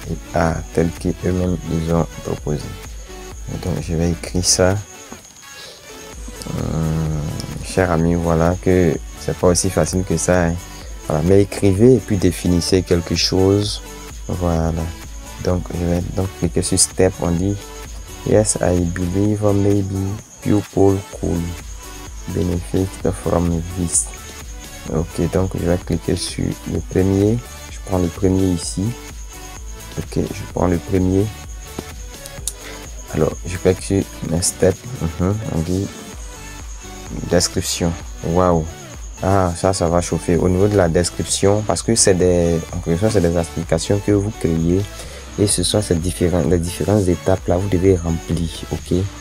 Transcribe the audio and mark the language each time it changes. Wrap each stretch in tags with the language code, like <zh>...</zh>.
<fr>Et art tel qu'eux-mêmes ils ont proposé. Donc je vais écrire ça. Cher ami, voilà que c'est pas aussi facile que ça. Hein. Voilà. Mais écrivez et puis définissez quelque chose. Voilà. Donc je vais donc cliquer sur step. On dit</fr> <en>yes, I believe maybe people could benefit from this.</en> <fr>Ok, donc je vais cliquer sur le premier. Je prends le premier ici. Ok, je prends le premier. Alors, je clique sur next step. On dit description. Waouh. Ah, ça va chauffer. Au niveau de la description, parce que c'est des applications que vous créez et ce sont les différentes étapes là, vous devez remplir. Ok.</fr>